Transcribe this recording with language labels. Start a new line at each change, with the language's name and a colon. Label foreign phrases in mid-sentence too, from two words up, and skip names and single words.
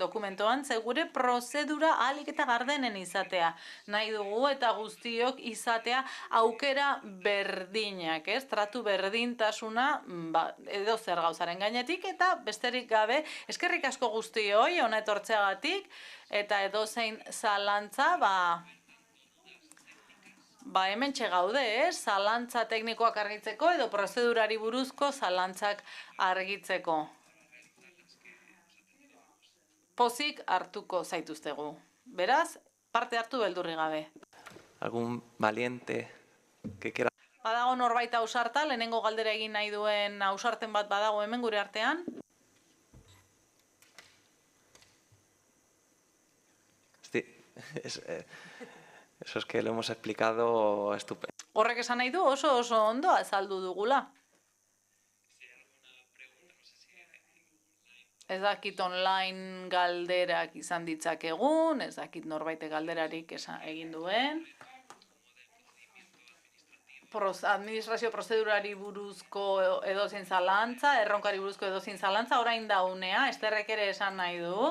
Basque: dokumentuan, gure prozedura ahalik eta gardenen izatea nahi dugu eta guztiok izatea aukera berdinak, tratu berdintasuna edo zer gauzaren gainetik, eta besterik gabe eskerrik asko guztioi hona etortzeagatik, eta edozein zalantza hementxe gaude, zalantza teknikoak argitzeko edo prozedurari buruzko zalantzak argitzeko. Pozik hartuko zaituztegu. Beraz, parte hartu beldurri gabe.
Spanish: ¿Algún valiente que quiera?
Basque: Badago norbait ausarta, lehenengo galdera egin nahi duen ausarten bat badago hemen gure artean.
Spanish: Sí, eso es que lo hemos explicado estupendo.
Basque: Horrek esan nahi du oso ondo azaldu dugula. Ez dakit online galderak izan ditzakegun, ez dakit norbait galderarik egin duen. Administrazio prozedurari buruzko edozein zalantza, erronkari buruzko edozein zalantza, orain da unea, Esterrek ere esan nahi du.